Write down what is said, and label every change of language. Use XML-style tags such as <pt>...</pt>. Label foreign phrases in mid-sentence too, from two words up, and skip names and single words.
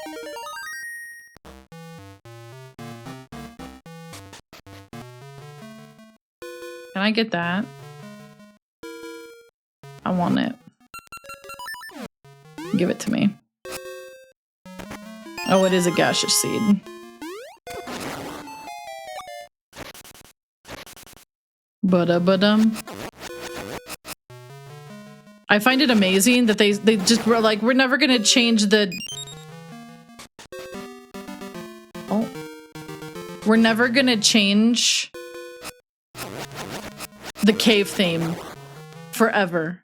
<en>Can I get that? I want it. Give it to me. Oh, it is a gaseous seed. Ba-da-ba-dum. I find it amazing that they just were like, we're never gonna change the... Oh. We're never gonna change the cave theme forever.</en>